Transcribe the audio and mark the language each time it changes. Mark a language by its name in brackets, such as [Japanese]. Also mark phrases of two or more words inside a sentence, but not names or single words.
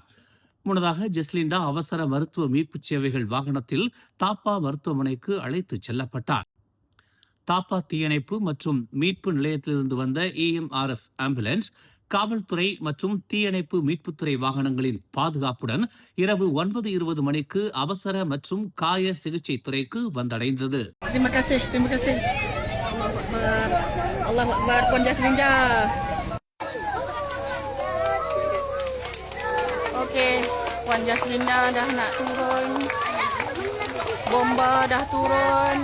[Tamil] முன்னதாக ஜஸ்லிண்டா அவசர மருத்துவ மீட்பு சேவைகள் வாகனத்தில் தாப்பா மருத்துவமனைக்கு அழைத்துச் செல்லப்பட்டார். தாப்பா தீயணைப்பு மற்றும் மீட்பு நிலையத்திலிருந்து வந்த EMRS ஆம்புலன்ஸ், காவல்துறை மற்றும் தீயணைப்பு மீட்புத்துறை வாகனங்களின் பாதுகாப்புடன் இரவு 9:20 மணிக்கு அவசர மற்றும் காய சிகிச்சை துறைக்கு வந்தடைந்தது. [Malay] Terima kasih. [Arabic] الله أكبر. [Malay] Puan Jaslinda. Okey, Puan Jaslinda dah nak turun. Bomba dah turun.